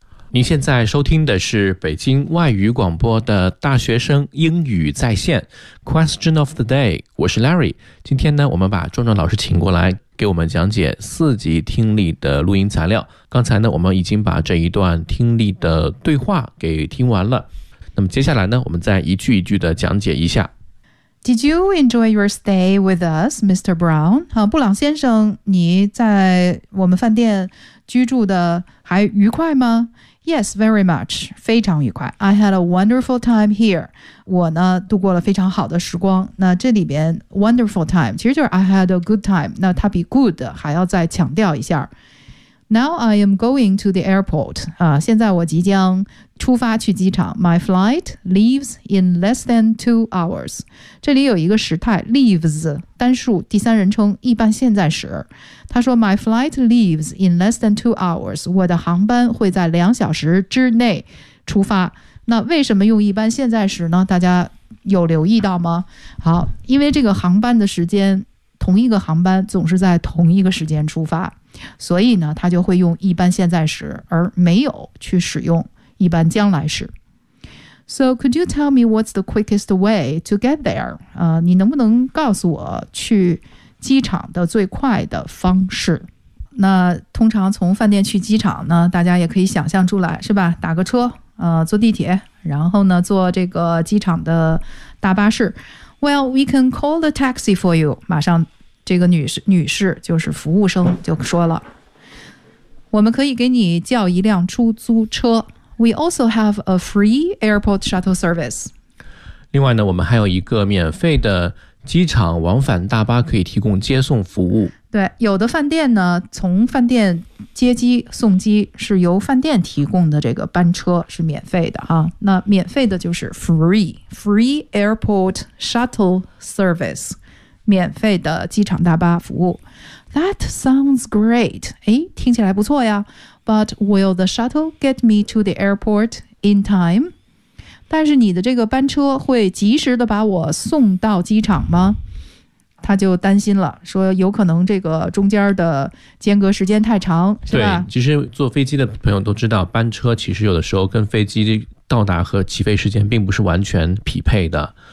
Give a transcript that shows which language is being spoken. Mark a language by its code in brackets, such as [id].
[zh] 您现在收听的是北京外语广播的大学生英语在线 Question of the Day， 我是 Larry。今天呢我们把壮壮老师请过来给我们讲解四级听力的录音材料。刚才呢我们已经把这一段听力的对话给听完了，那么接下来呢我们再一句一句的讲解一下。 [en] Did you enjoy your stay with us, Mr. Brown? [zh] 布朗先生，你在我们饭店居住的还愉快吗？ [en] Yes, very much. [zh] 非常愉快。 [en] I had a wonderful time here. [zh] 我呢度过了非常好的时光。那这里边 [en] wonderful time [zh] 其实就是 [en] I had a good time， [zh] 那它比 good 还要再强调一下。 [en] Now I am going to the airport. [zh] 现在我即将出发去机场。 [en] My flight leaves in less than 2 hours. [zh] 这里有一个时态 leaves， 单数第三人称一般现在时。他说 [en] My flight leaves in less than 2 hours. [zh] 我的航班会在2小时之内出发。那为什么用一般现在时呢？大家有留意到吗？好，因为这个航班的时间，同一个航班总是在同一个时间出发，所以呢他就会用一般现在时，而没有去使用一般将来时。 [en] So could you tell me what's the quickest way to get there? [zh] 你能不能告诉我去机场的最快的方式。那通常从饭店去机场呢，大家也可以想象出来，是吧？打个车，坐地铁，然后呢，坐这个机场的大巴士。 [en] Well, we can call the taxi for you. [zh] 马上这个女士就是服务生就说了，我们可以给你叫一辆出租车。 [en] We also have a free airport shuttle service. [zh] 另外呢，我们还有一个免费的机场往返大巴可以提供接送服务。对，有的饭店呢，从饭店接机送机是由饭店提供的这个班车是免费的哈。那免费的就是 [en] free airport shuttle service， [zh] 免费的机场大巴服务。 [en] That sounds great， [zh] 哎，听起来不错呀。 [en] But will the shuttle get me to the airport in time？ [zh] 但是你的这个班车会及时的把我送到机场吗？他就担心了，说有可能这个中间的间隔时间太长，是吧？对，其实坐飞机的朋友都知道，班车其实有的时候跟飞机到达和起飞时间并不是完全匹配的。